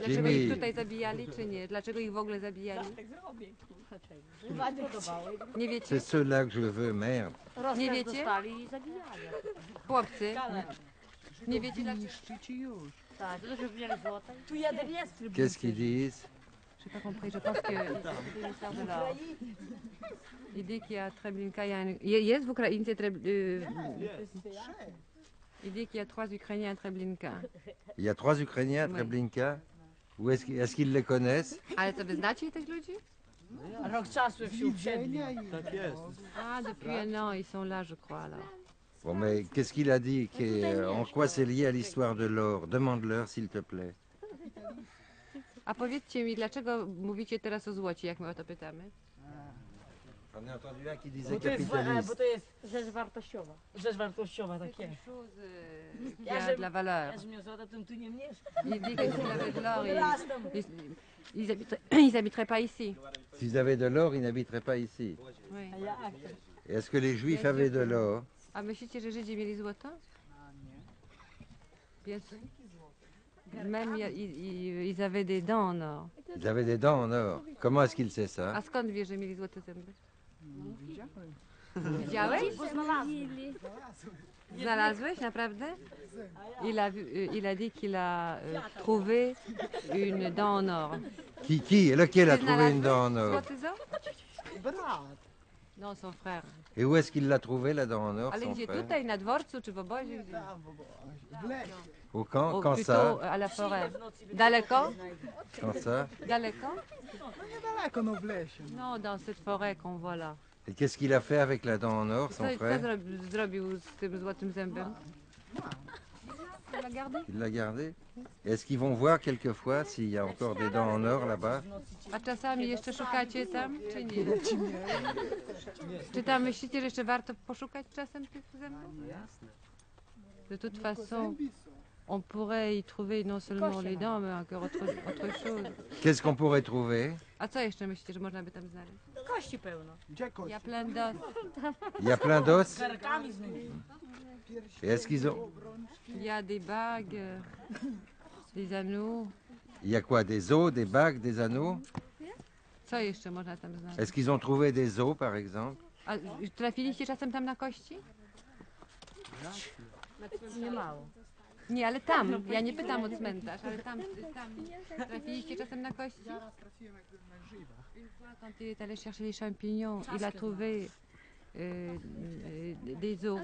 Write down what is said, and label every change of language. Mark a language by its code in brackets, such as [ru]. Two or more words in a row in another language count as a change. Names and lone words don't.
[pl] Jimmy. dlaczego ich tutaj zabijali, czy nie? Dlaczego ich w ogóle zabijali? Nie wiecie? [fr] C'est ceux-là que je veux, merde. [pl] Nie wiecie? Dostali i zabijali. Chłopcy, nie wiecie dlaczego? Tak, to że wzięli złote. Tu jeden jest. [fr] Qu'est-ce qu'ils disent? J'ai pas compris, je pense que c'est une histoire de l'or. Il dit qu'il y a Treblinka, il y a un... [pl] Jest w Ukrainie [fr] Il dit qu'il y a 3 Ukrainiens à Treblinka. Il y a 3 Ukrainiens à Oui. Treblinka. Où est-ce qu'ils les connaissent? [pl] Ale to wy znacie tych ludzi? Rok czasu się usiedli. [fr] Ah, depuis un an, ils sont là, je crois, alors. Bon, mais qu'est-ce qu'il a dit? En quoi c'est lié à l'histoire de l'or? Demande-leur, s'il te plaît. [pl] A powiedzcie mi, dlaczego mówicie teraz o złocie, jak my o to pytamy? [fr] J'en ai entendu un qui disait [pl] Bo to jest, [fr] capitaliste. [pl] bo to jest rzecz wartościowa. Rzecz wartościowa, tak jest. [fr] Qui a de la valeur. [pl] Ja, że miał złoto, to tu nie mieszka. [fr] Il dit que s'il avait de l'or, ils habiteraient pas ici. S'ils avaient de l'or, ils n'habiteraient pas ici. Oui. [pl] A jak? [fr] Et est-ce que les Juifs avaient de l'or? [pl] A myślicie, że Żydzi mieli złoto? [fr] Bien sûr. Même ils avaient des dents en or. Ils avaient des dents en or. Comment est-ce qu'il sait ça? [pl] A skąd wiesz, że mieli złote zęby? Widziałeś? Znalazłeś, naprawdę? [fr] Il a dit qu'il a trouvé une dent en or. Qui? Lequel a [pl] Ty [fr] trouvé une [pl] znalazłeś [fr] dent en or? [pl] złoty ząb? [fr] Non, son frère. Et où est-ce qu'il l'a trouvé, la dent en or, [pl] Ale [fr] son [pl] gdzie? [fr] frère? [pl] Tutaj, na dworcu czy w obozie? Gdzie? [fr] Au camp? [pl] O, [fr] Quand plutôt ça? à la forêt. Daleko? Quand ça? [pl] Daleko? Daleko, no w lesie. [fr] Non, dans cette forêt qu'on voit là. Et qu'est-ce qu'il a fait avec la dent en or, son [pl] Co [fr] frère? [pl] zrobił z tym złotym zębem? [fr] Il l'a gardé? Et est-ce qu'ils vont voir quelquefois s'il y a encore des dents en or là-bas? [pl] A czasami jeszcze szukacie tam, czy nie? Czy tam myślicie, że jeszcze warto poszukać czasem tych zębów? [fr] De toute façon, on pourrait y trouver non seulement les dents, mais encore autre chose. Qu'est-ce qu'on pourrait trouver? [pl] A co jeszcze myślicie, że można by tam znaleźć? Kości pełno. Gdzie [fr] Il y [pl] kość? [fr] a plein d'os. Il y a plein d'os? [pl] Karkami z nimi. [fr] Et est-ce qu'ils ont... Il y a des bagues, des anneaux. Il y a quoi? Des os, des bagues, des anneaux? [pl] Co jeszcze można tam znaleźć? [fr] Est-ce qu'ils ont trouvé des os, par exemple? [pl] A trafiliście czasem tam na kości? Nie mało. Nie, ale tam. Ja nie pytam o cmentarz, ale tam trafiliście czasem na kości? Zaraz trafiłem jak byłem na grzybach. [fr] Une fois, quand il est allé chercher les champignons, il a trouvé des os.